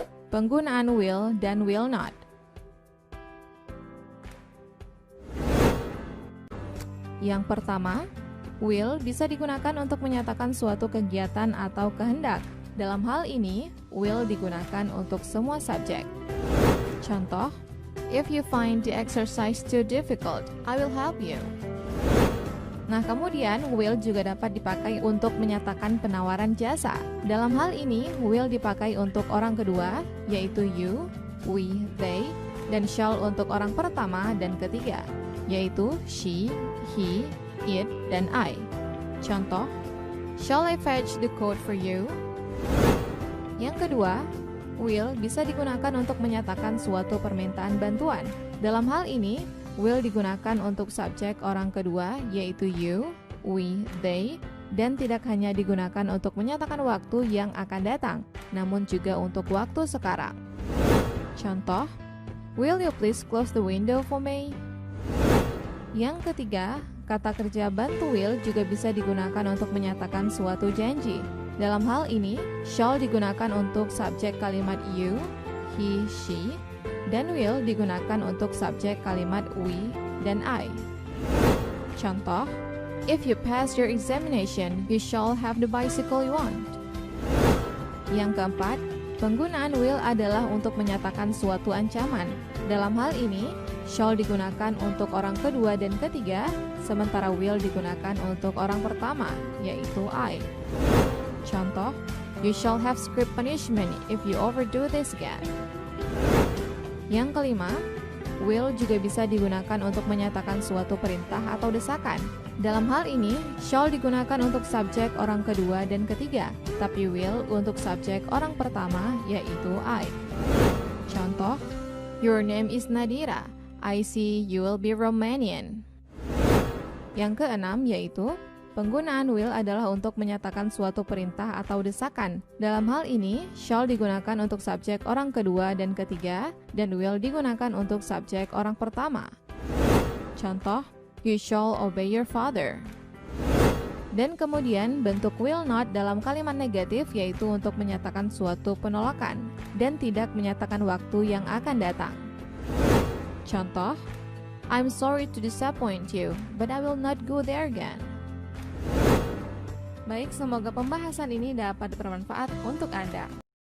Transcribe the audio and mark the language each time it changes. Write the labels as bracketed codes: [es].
[id] Penggunaan will dan will not. Yang pertama, will bisa digunakan untuk menyatakan suatu kegiatan atau kehendak. Dalam hal ini, will digunakan untuk semua subjek. [en] Contoh, if you find the exercise too difficult, I will help you. [id] Nah, kemudian will juga dapat dipakai untuk menyatakan penawaran jasa. Dalam hal ini, will dipakai untuk orang kedua, yaitu you, we, they, dan shall untuk orang pertama dan ketiga, yaitu she, he, it, dan I. [en] Contoh, shall I fetch the coat for you? [id] Yang kedua, will bisa digunakan untuk menyatakan suatu permintaan bantuan. Dalam hal ini, will digunakan untuk subjek orang kedua, yaitu you, we, they, dan tidak hanya digunakan untuk menyatakan waktu yang akan datang, namun juga untuk waktu sekarang. [en] Contoh, will you please close the window for me? [id] Yang ketiga, kata kerja bantu will juga bisa digunakan untuk menyatakan suatu janji. Dalam hal ini, shall digunakan untuk subjek kalimat you, he, she, dan will digunakan untuk subjek kalimat we dan I. [en] Contoh, if you pass your examination, you shall have the bicycle you want. [id] Yang keempat, penggunaan will adalah untuk menyatakan suatu ancaman. Dalam hal ini, shall digunakan untuk orang kedua dan ketiga, sementara will digunakan untuk orang pertama, yaitu I. [en] Contoh, you shall have strict punishment if you overdo this again. [id] Yang kelima, will juga bisa digunakan untuk menyatakan suatu perintah atau desakan. Dalam hal ini, shall digunakan untuk subjek orang kedua dan ketiga, tapi will untuk subjek orang pertama, yaitu I. [en] Contoh, your name is Nadira. I see you will be Romanian. [id] Yang keenam yaitu, penggunaan will adalah untuk menyatakan suatu perintah atau desakan. Dalam hal ini, shall digunakan untuk subjek orang kedua dan ketiga, dan will digunakan untuk subjek orang pertama. [en] Contoh, you shall obey your father. [id] Dan kemudian bentuk will not dalam kalimat negatif yaitu untuk menyatakan suatu penolakan dan tidak menyatakan waktu yang akan datang. [en] Contoh, I'm sorry to disappoint you, but I will not go there again. [id] Baik, semoga pembahasan ini dapat bermanfaat untuk Anda.